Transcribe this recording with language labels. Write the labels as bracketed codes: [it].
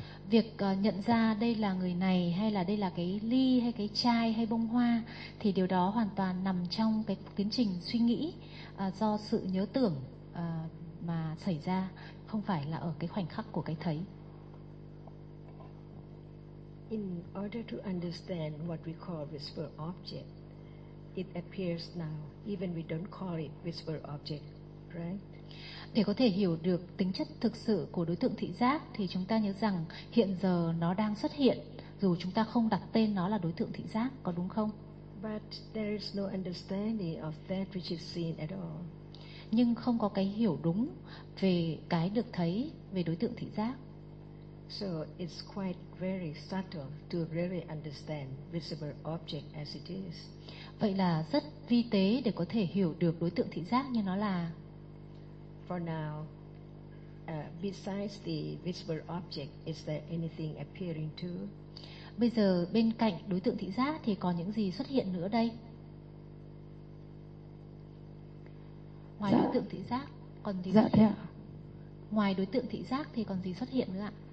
[vi] Việc nhận ra đây là người này hay là đây là cái ly hay cái chai hay bông hoa thì điều đó hoàn toàn nằm trong cái tiến trình suy nghĩ do sự nhớ tưởng mà xảy ra, không phải là ở cái khoảnh khắc của cái thấy. [en] In order to understand what we call visible object, it appears now even we don't call it visible object. Right. [vi] Để có thể hiểu được tính chất thực sự của đối tượng thị giác thì chúng ta nhớ rằng hiện giờ nó đang xuất hiện dù chúng ta không đặt tên nó là đối tượng thị giác, có đúng không? [en] But there is no understanding of that which is seen at all. [vi] Nhưng không có cái hiểu đúng về cái được thấy, về đối tượng thị giác. [en] So it's quite very subtle to really understand visible object as it is. [vi] Vậy là rất vi tế để có thể hiểu được đối tượng thị giác như nó là. [en] For now, besides the visible object, is there anything appearing too? [vi] Bây giờ bên cạnh đối tượng thị giác thì còn những gì xuất hiện nữa đây? Ngoài đối tượng thị giác còn gì? Dạ thưa. Ngoài đối tượng thị giác thì còn gì xuất hiện nữa ạ?